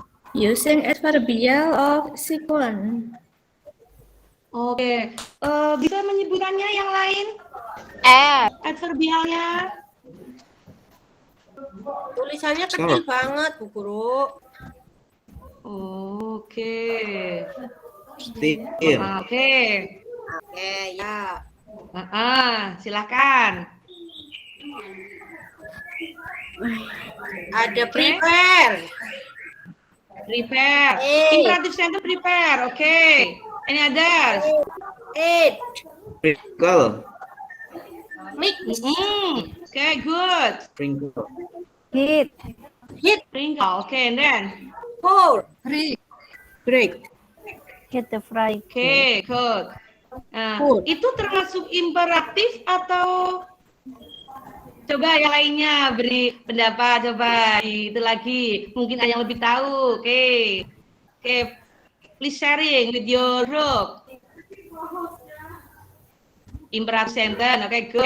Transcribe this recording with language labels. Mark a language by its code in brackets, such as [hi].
[en] Using adverbial of sequence. [id] Oke, bisa menyebutannya yang lain? Adverbialnya? Tulisannya kecil banget, Bu Guru. Oke. [en] Still. Oke. Oke, ya. [id] Silakan. Ada prepare. [en] Prepare. Imperative sentence prepare. Oke. Any others? Eat. Sprinkle. Mix. Oke, good. Sprinkle. Hit. Sprinkle. Oke, and then. Pour. break. Hit the fry. Oke, good. Nah, Good. [id] itu termasuk imperatif atau coba yang lainnya beri pendapat, coba itu lagi mungkin ada yang lebih tahu. [en] Oke, please sharing with your group. Imperative sentence, oke, good.